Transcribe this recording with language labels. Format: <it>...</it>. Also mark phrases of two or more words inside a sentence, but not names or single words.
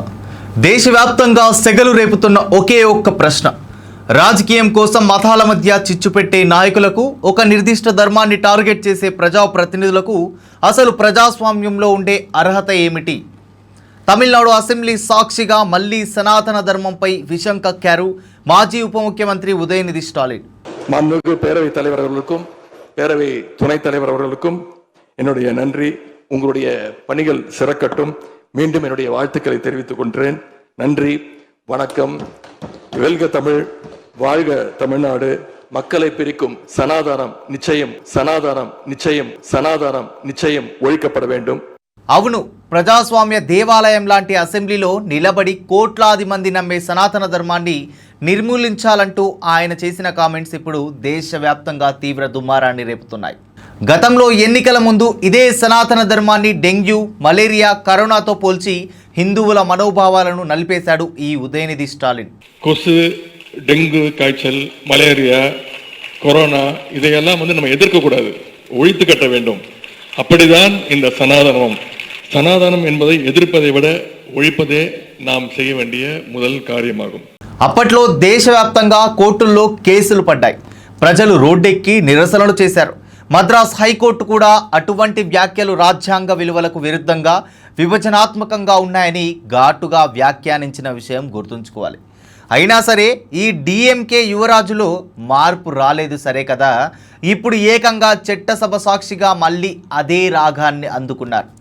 <te>దేశవ్యాప్తంగా సెగలు రేపుతున్న ఒకే ఒక్క ప్రశ్న, రాజకీయం కోసం మతాల మధ్య చిచ్చు పెట్టే నాయకులకు, ఒక నిర్దిష్ట ధర్మాన్ని టార్గెట్ చేసే ప్రజాప్రతినిధులకు అసలు ప్రజాస్వామ్యంలో ఉండే అర్హత ఏమిటి? తమిళనాడు అసెంబ్లీ సాక్షిగా మళ్లీ సనాతన ధర్మంపై విషం కక్కారు మాజీ ఉప ముఖ్యమంత్రి ఉదయనిధి స్టాలిన్.</te> <ta>மாண்புமிகு பேரவைத் தலைவர் அவர்களுக்கும் பேரவை துணைத் தலைவர் அவர்களுக்கும் என்னுடைய நன்றி. உங்களுடைய பணிகள் சிறக்கட்டும். மீண்டும் என்னுடைய வாழ்த்துக்களை தெரிவித்துக் கொள்கிறேன். நன்றி, வணக்கம். வெல்க தமிழ், வாழ்க தமிழ்நாடு. மக்களை பிரிக்கும் சனாதானம் நிச்சயம், சனாதானம் நிச்சயம், சனாதானம் நிச்சயம் ஒழிக்கப்பட வேண்டும்.</ta> <te>అవును, ప్రజాస్వామ్య దేవాలయం లాంటి అసెంబ్లీలో నిలబడి కోట్లాది మంది నమ్మే సనాతన ధర్మాన్ని నిర్మూలించాలంటూ ఆయన చేసిన కామెంట్స్ ఇప్పుడు దేశవ్యాప్తంగా తీవ్ర దుమారాన్ని రేపుతున్నాయి. గతంలో ఎన్నికల ముందు ఇదే సనాతన ధర్మాన్ని డెంగ్యూ, మలేరియా, కరోనాతో పోల్చి హిందువుల మనోభావాలను నలిపేశాడు ఈ ఉదయనిధి స్టాలిన్.</te> <ta>கொசு, டெங்கு காய்ச்சல், மலேரியா, கொரோனா இதையெல்லாம் நம்ம எதிர்க்கக்கூடாது, ஒழித்து கட்ட வேண்டும். அப்படிதான் இந்த சனாதனம். சனாதனம் என்பதை எதிர்ப்பதை விட ஒழிப்பதே நாம் செய்ய வேண்டிய முதல் காரியமாகும்.</ta> <te>అప్పట్లో దేశవ్యాప్తంగా కోర్టుల్లో కేసులు పడ్డాయి. ప్రజలు రోడ్డెక్కి నిరసనలు చేశారు. మద్రాస్ హైకోర్టు కూడా అటువంటి వ్యాఖ్యలు రాజ్యాంగ విలువలకు విరుద్ధంగా, విభజనాత్మకంగా ఉన్నాయని ఘాటుగా వ్యాఖ్యానించిన విషయం గుర్తుంచుకోవాలి. అయినా సరే ఈ డిఎంకే యువరాజులో మార్పు రాలేదు సరే కదా, ఇప్పుడు ఏకంగా చట్టసభ సాక్షిగా మళ్ళీ అదే రాగాన్ని అందుకున్నారు.</te>